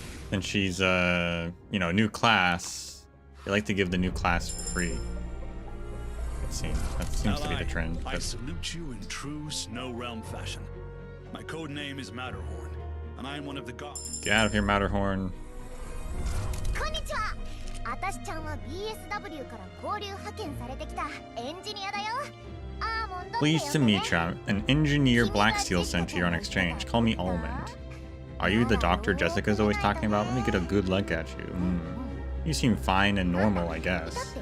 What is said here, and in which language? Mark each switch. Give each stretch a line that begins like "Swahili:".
English: And she's, you know, new class. They like to give the new class for free. It seems. That seems to be the trend. I salute you in true Snow Realm fashion. My code name is Matterhorn, and I am one of the gods. Get out of here, Matterhorn.
Japanese: こんにちは。あたしちゃんは BSW から交流派遣されてきたエンジニアだよ。アーモンドって呼んでね。
English: Pleased to meet you. An engineer Black Steel sent here on exchange. Call me Almond. Are you the doctor Jessica's always talking about? Let me get a good look at you. You seem fine and normal, I guess.